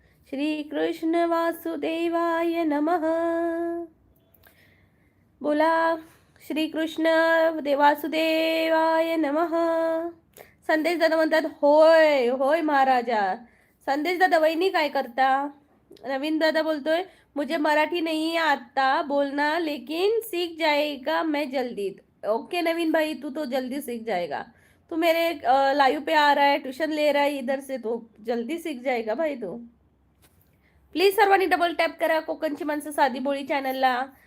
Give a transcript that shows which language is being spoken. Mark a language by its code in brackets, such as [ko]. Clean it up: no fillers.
[sa] श्रीकृष्ण वासुदेवाय नमः. बोला श्रीकृष्ण वासुदेवाय नमः. [mr] संदेश दादा म्हणतात होय होय महाराजा. संदेश दादा वहिनी काय करता? नवीन दादा बोलतोय [hi] मुझे मराठी नहीं आता बोलना लेकिन सीख जाएगा मैं जल्दी. ओके नवीन भाई, तू तो जल्दी सीख जाएगा. तू मेरे लाइव पे आ रहा है, ट्यूशन ले रहा है इधर से, तो जल्दी सीख जाएगा भाई तू. [mr] प्लीज सर्वांनी डबल टॅप करा कोकणची माणसं साधी बोळी चॅनलला.